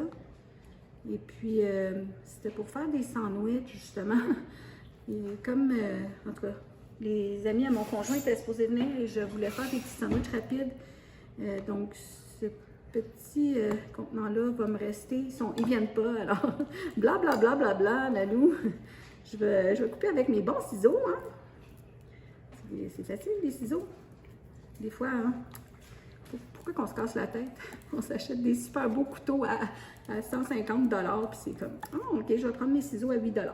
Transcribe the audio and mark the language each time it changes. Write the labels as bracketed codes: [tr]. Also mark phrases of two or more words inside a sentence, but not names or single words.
[fr] Et puis c'était pour faire des sandwichs justement. Et comme en tout cas, les amis à mon conjoint étaient supposés venir et je voulais faire des petits sandwichs rapides. Donc ce petit contenant-là va me rester. Ils viennent pas, alors bla bla bla bla bla, Nalou. Je vais couper avec mes bons ciseaux, hein. C'est facile les ciseaux. Des fois, hein, pourquoi qu'on se casse la tête? On s'achète des super beaux couteaux à 150 $, puis c'est comme, oh, ok, je vais prendre mes ciseaux à 8 $.